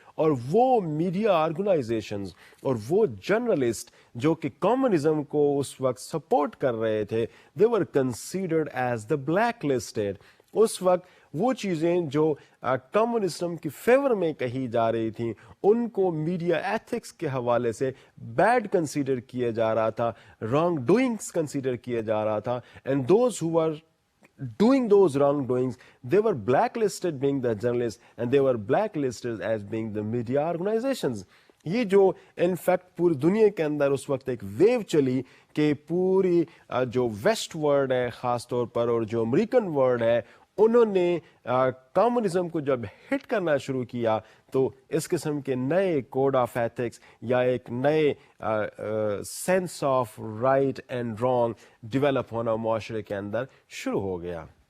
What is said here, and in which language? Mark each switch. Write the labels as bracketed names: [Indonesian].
[Urdu] اور وہ media organisations اور وہ جرنلسٹ جو کہ کمیونزم کو اس وقت سپورٹ کر رہے تھے, [English] they were considered as the blacklisted. [Urdu] اس وقت وہ چیزیں جو کمیونزم کی فیور میں کہی جا رہی تھیں ان کو میڈیا ایتھکس کے حوالے سے بیڈ کنسیڈر کیا جا رہا تھا, رانگ ڈوئنگس کنسیڈر کیا جا رہا تھا. [English] And those who were doing those wrongdoings, they were blacklisted being the journalists and they were blacklisted as being the media organizations. [Urdu] یہ جو انفیکٹ پوری دنیا کے اندر اس وقت ایک ویو چلی کہ پوری جو ویسٹ ورلڈ ہے خاص طور پر اور جو امریکن ورلڈ ہے انہوں نے کمیونزم کو جب ہٹ کرنا شروع کیا تو اس قسم کے نئے کوڈ آف ایتھکس یا ایک نئے sense of right and wrong develop ہونا معاشرے کے اندر شروع ہو گیا.